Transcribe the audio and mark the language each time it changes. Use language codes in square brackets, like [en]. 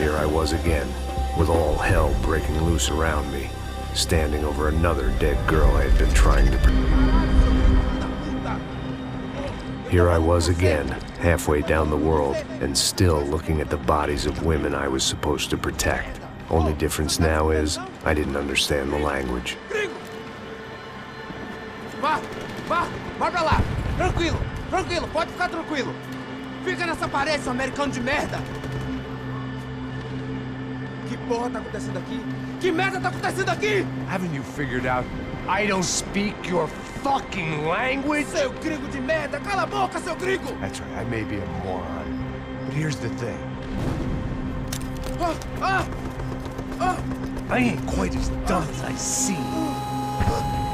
[en] Here I was again, with all hell breaking loose around me, standing over another dead girl I had been trying to Here I was again, halfway down the world, and still looking at the bodies of women I was supposed to protect. Only difference now is, I didn't understand the language. [pt] Vá pra lá! Tranquilo, pode ficar tranquilo. Fica nessa parede, seu americano de merda! Que porra tá acontecendo aqui? Que merda tá acontecendo aqui? [en] Haven't you figured out I don't speak your fucking language? [pt] Seu gringo de merda! Cala a boca, seu gringo! [en] That's right, I may be a moron. But here's the thing. I ain't quite as dumb as I seem.